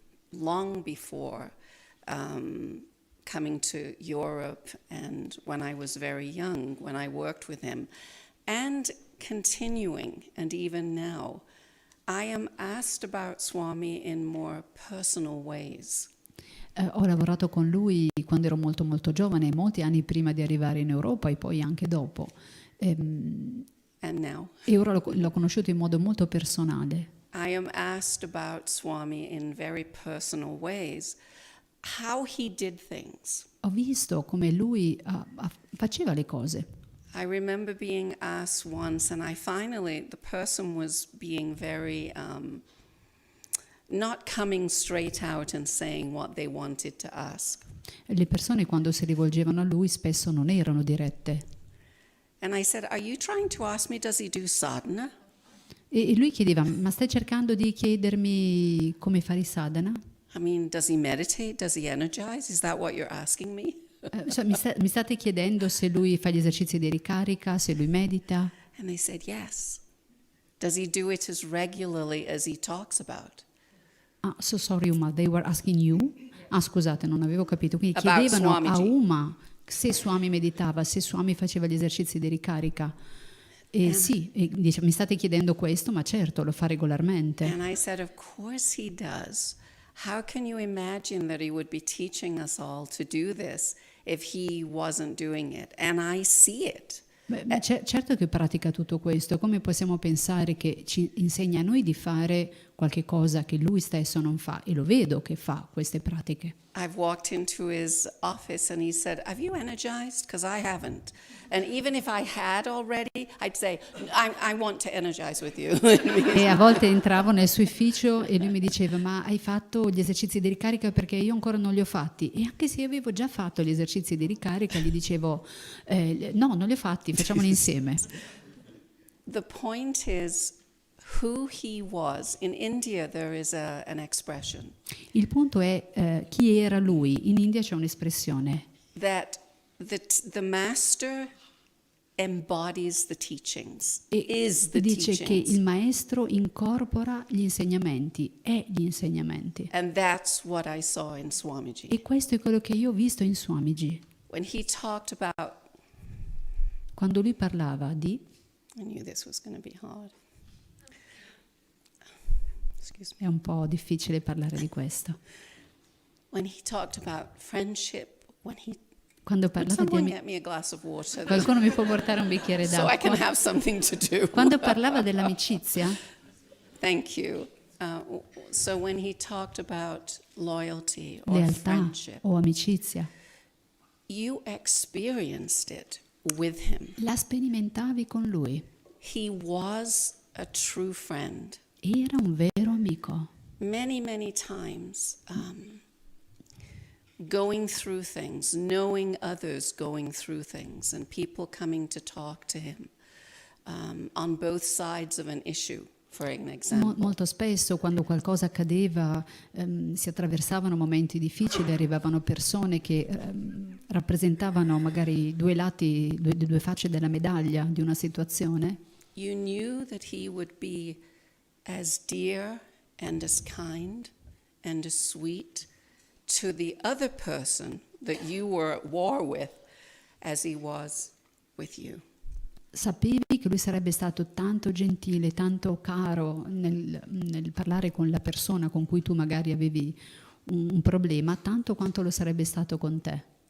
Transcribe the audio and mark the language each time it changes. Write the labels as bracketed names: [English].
[English] long before coming to Europe and when I was very young, when I worked with him, and continuing, and even now, I am asked about Swami in more personal ways. [Italian] ho lavorato con lui quando ero molto molto giovane, molti anni prima di arrivare in Europa e poi anche dopo. [English] And now, [Italian] E ora l'ho conosciuto in modo molto personale. [English] I am asked about Swami in very personal ways, how he did things. [Italian] Ho visto come lui faceva le cose. [English] I remember being asked once, and the person was being very, not coming straight out and saying what they wanted to ask. [Italian] Le persone quando si rivolgevano a lui spesso non erano dirette. [English] And I said, are you trying to ask me, does he do sadhana? [Italian] E lui chiedeva, ma stai cercando di chiedermi come fare sadhana? [English] I mean, does he meditate? Does he energize? Is that what you're asking me? [Italian] Mi state chiedendo se lui fa gli esercizi di ricarica, se lui medita? [English] And they said, yes. Does he do it as regularly as he talks about? So sorry Uma, they were asking you? [Italian] Scusate, non avevo capito. Quindi [English] About [Italian] chiedevano a [English] Swamiji. [Italian] Uma se Swami meditava, se Swami faceva gli esercizi di ricarica. E sì, e dice, mi state chiedendo questo, ma certo, lo fa regolarmente. [English] And I said, of course he does. How can you imagine that he would be teaching us all to do this if he wasn't doing it? And I see it. [Italian] Certo che pratica tutto questo. Come possiamo pensare che ci insegna a noi di fare qualche cosa che lui stesso non fa? E lo vedo che fa queste pratiche. [English] I've walked into his office and he said, "Have you energized? Because I haven't." And even if I had already, I'd say, I want to energize with you. [Italian] E a volte entravo nel suo ufficio e lui mi diceva: ma hai fatto gli esercizi di ricarica? Perché io ancora non li ho fatti. E anche se avevo già fatto gli esercizi di ricarica, gli dicevo no, non li ho fatti, facciamoli insieme. [English] The point is who he was. In India there is an expression [Italian] Il punto è chi era lui. In India c'è un'espressione [English] that the master embodies the teachings, is the [Italian] dice che [English] teachings. [Italian] il maestro incorpora gli insegnamenti, è gli insegnamenti. [English] And that's what I saw in Swamiji. [Italian] E questo è quello che io ho visto in Swamiji. [English] When he talked about, [Italian] Quando lui parlava di... [English] I knew this was going to be hard. Excuse me. [Italian] È un po' difficile parlare di questo. [English] When he talked about friendship, [Italian] Quando [English] would [Italian] parlava di [English] someone get me a glass of water [Italian] Qualcuno mi può portare un bicchiere [English] so I can [Italian] d'acqua? [English] have something to do? [Italian] Quando parlava dell'amicizia, [English] Thank you. So when he talked about loyalty or [Italian] lealtà [English] friendship, [Italian] o amicizia, [English] you experienced it with him. [Italian] la sperimentavi con lui. [English] He was a true friend. [Italian] Era un vero amico. [English] Many, many times, going through things, knowing others going through things, and people coming to talk to him on both sides of an issue, for an example. [Italian] Molto spesso quando qualcosa accadeva, si attraversavano momenti difficili, arrivavano persone che rappresentavano magari due lati, due facce della medaglia di una situazione. [English] You knew that he would be as dear and as kind and as sweet to the other person that you were at war with as he was with you. [Italian] Sapevi che lui sarebbe stato tanto gentile, tanto caro nel parlare con la persona con cui tu magari avevi un problema, tanto quanto lo sarebbe stato con te.